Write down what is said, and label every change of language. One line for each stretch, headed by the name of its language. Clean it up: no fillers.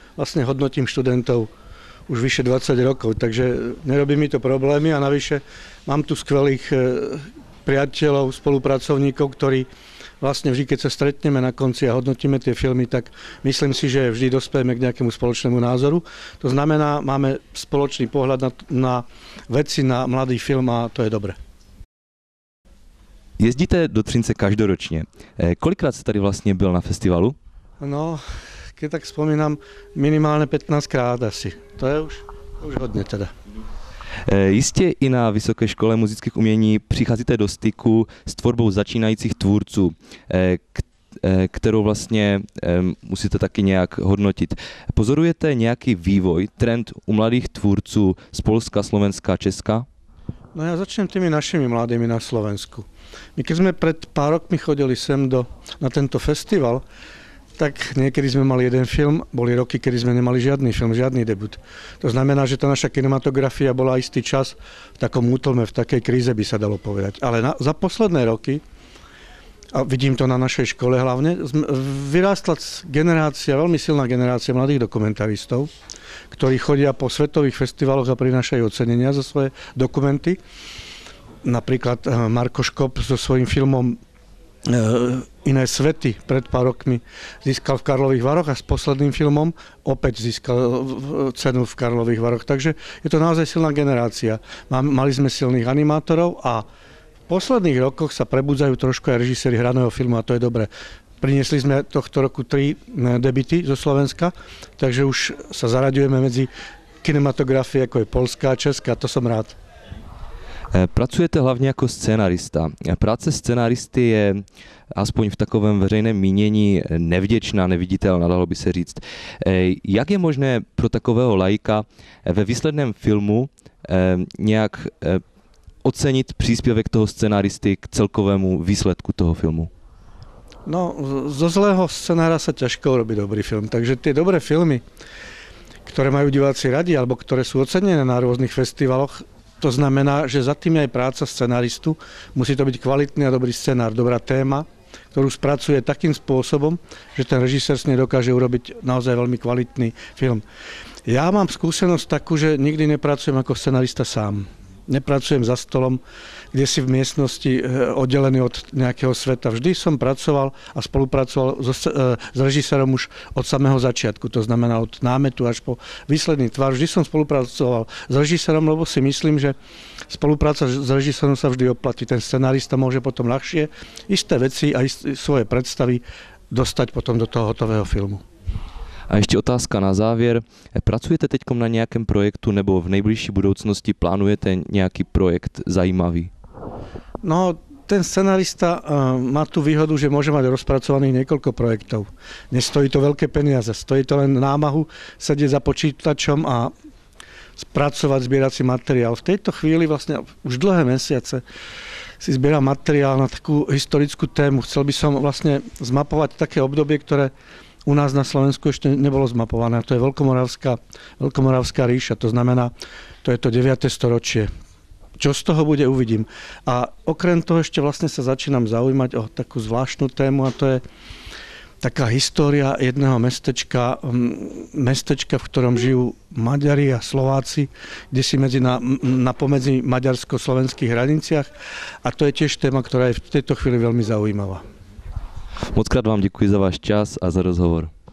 Slovak: Vlastne hodnotím študentov už vyše 20 rokov, takže nerobí mi to problémy a navyše mám tu skvelých priateľov, spolupracovníkov, ktorí vlastne vždy, keď sa stretneme na konci a hodnotíme tie filmy, tak myslím si, že vždy dospejeme k nejakému spoločnému názoru. To znamená, máme spoločný pohľad na veci, na mladý film a to je dobré.
Czech: Jezdíte do Třince každoročně. Kolikrát jste tady vlastně byl na festivalu?
Slovak: No, keď tak spomínam, minimálne 15 krát asi.
Czech: To je už hodně teda. Jistě i na Vysoké škole muzických umění přicházíte do styku s tvorbou začínajících tvůrců, kterou vlastně musíte taky nějak hodnotit. Pozorujete nějaký vývoj, trend u mladých tvůrců z Polska, Slovenska, Česka?
Slovak: No ja začnem tými našimi mladými na Slovensku. My keď sme pred pár rokmi chodili sem na tento festival, tak niekedy sme mali jeden film, boli roky, kedy sme nemali žiadny film, žiadny debut. To znamená, že tá naša kinematografia bola istý čas v takom útlme, v takej kríze by sa dalo povedať. Ale za posledné roky, a vidím to na našej škole hlavne, vyrástla generácia, veľmi silná generácia mladých dokumentaristov, ktorí chodia po svetových festivaloch a prinášajú ocenenia za svoje dokumenty. Napríklad Marko Škop so svojím filmom Iné svety pred pár rokmi získal v Karlových Varoch a s posledným filmom opäť získal cenu v Karlových Varoch. Takže je to naozaj silná generácia. Mali sme silných animátorov a v posledných rokoch sa prebudzajú trošku aj režiséri hraného filmu a to je dobré. Priniesli sme tohto roku 3 debuty zo Slovenska, takže už sa zaraďujeme medzi kinematografie, ako je polská a česká, to som rád.
Czech: Pracujete hlavně jako scénarista. Práce scenáristy je aspoň v takovém veřejném mínění nevděčná, neviditelná, dalo by se říct. Jak je možné pro takového laika ve výsledném filmu nějak ocenit příspěvek toho scenáristy k celkovému výsledku toho filmu?
Slovak: No, zo zlého scenára sa ťažko urobí dobrý film, takže tie dobré filmy, ktoré majú diváci radi alebo ktoré sú ocenené na rôznych festivaloch, to znamená, že za tým je aj práca scenaristu. Musí to byť kvalitný a dobrý scenár, dobrá téma, ktorú spracuje takým spôsobom, že ten režisér s nej dokáže urobiť naozaj veľmi kvalitný film. Ja mám skúsenosť takú, že nikdy nepracujem ako scenarista sám. Nepracujem za stolom, kde si v miestnosti oddelený od nejakého sveta. Vždy som pracoval a spolupracoval s režisérom už od samého začiatku. To znamená od námetu až po výsledný tvar. Vždy som spolupracoval s režisérom, lebo si myslím, že spolupráca s režisérom sa vždy oplatí. Ten scenárista môže potom ľahšie isté veci a svoje predstavy dostať potom do toho hotového filmu.
Czech: A ještě otázka na závěr. Pracujete teď na nějakém projektu nebo v nejbližší budoucnosti plánujete nějaký projekt zajímavý?
Slovak: No, ten scenarista má tú výhodu, že môže mať rozpracovaných niekoľko projektov. Nestojí to veľké peniaze, stojí to len námahu sedieť za počítačom a spracovať, zbierať si materiál. V tejto chvíli vlastne už dlhé mesiace si zbieram materiál na takú historickú tému. Chcel by som vlastne zmapovať také obdobie, ktoré u nás na Slovensku ešte nebolo zmapované. To je Veľkomoravská ríša, to znamená, to je to 9. storočie. Čo z toho bude, uvidím. A okrem toho ešte vlastne sa začínam zaujímať o takú zvláštnu tému a to je taká história jedného mestečka, v ktorom žijú Maďari a Slováci, kde si napomedzi maďarsko-slovenských hraniciach. A to je tiež téma, ktorá je v tejto chvíli veľmi zaujímavá.
Czech: Mockrát vám děkuji za váš čas a za rozhovor.